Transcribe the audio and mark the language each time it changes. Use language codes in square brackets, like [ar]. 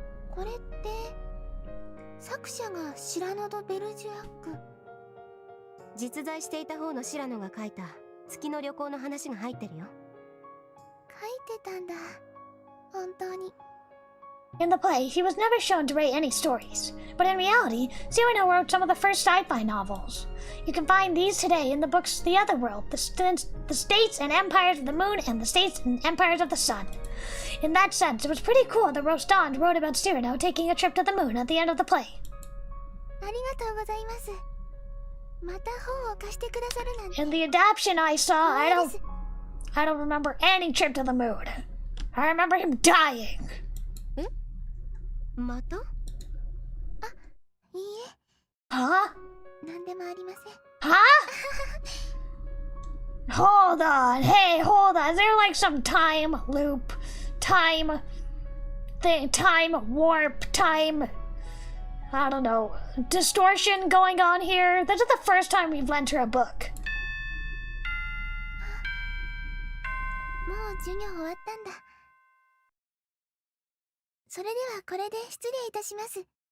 [ja] これって、作者がシラノ・ド・ベルジュアック。実在していた方のシラノが書いた月の旅行の話が入ってるよ。書いてたんだ。本当に。 [en] In the play, he was never shown to write any stories, but in reality, Cyrano wrote some of the first sci-fi novels. You can find these today in the books The Other World, the States and Empires of the Moon, and the States and Empires of the Sun. In that sense, it was pretty cool that Rostand wrote about Cyrano taking a trip to the moon at the end of the play. [ja] ありがとうございます。また本を貸してくださるなんて。 [en] In the adaptation I saw, I don't remember any trip to the moon. I remember him dying. [ja] え？また？あ、いいえ。 [en] Huh? [ja] なんでもありません。 [en] Huh? Hold on. Hey, hold on. Is there like some time loop? Time warp, time... I don't know. Distortion going on here? This is the first time we've lent her a book. [ja] もう授業終わったんだ。それではこれで失礼いたします。